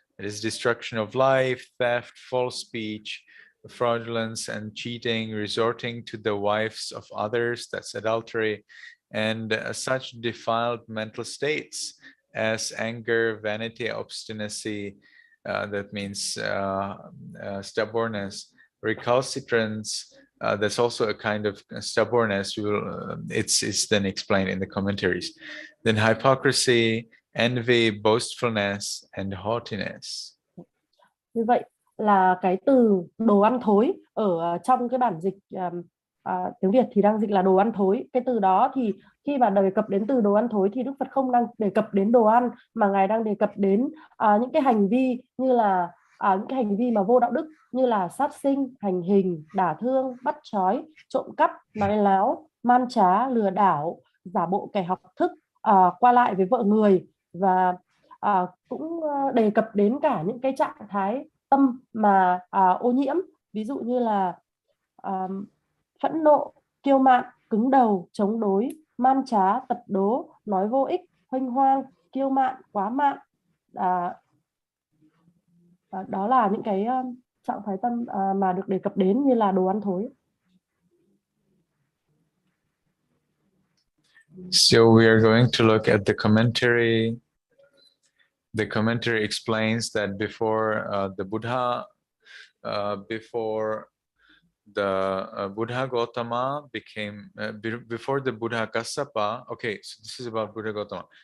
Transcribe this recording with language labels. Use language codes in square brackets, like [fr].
[en] It is destruction of life, theft, false speech, fraudulence and cheating, resorting to the wives of others, that's adultery, and such defiled mental states as anger, vanity, obstinacy, that means stubbornness, recalcitrance, that's also a kind of stubbornness. It's then explained in the commentaries. Then hypocrisy, envy, boastfulness, and haughtiness. [vi] Như vậy là cái từ đồ ăn thối ở trong cái bản dịch tiếng Việt thì đang dịch là đồ ăn thối. Cái từ đó thì khi mà đề cập đến từ đồ ăn thối thì Đức Phật không đang đề cập đến đồ ăn, mà Ngài đang đề cập đến những cái hành vi như là những cái hành vi mà vô đạo đức, như là sát sinh, hành hình, đả thương, bắt trói, trộm cắp, nói láo, man trá, lừa đảo, giả bộ kẻ học thức, qua lại với vợ người, và cũng đề cập đến cả những cái trạng thái tâm mà ô nhiễm, ví dụ như là phẫn nộ, kiêu mạn, cứng đầu, chống đối, man trá, tật đố, nói vô ích, huênh hoang, kiêu mạn, quá mạn. Đó là những cái trạng thái tâm mà được đề cập đến như là đồ ăn thối. [en] So we are going to look at the commentary. The commentary explains that before the Buddha, before the Buddha Gotama became, before the Buddha Kassapa, okay, so this is about Buddha Gotama.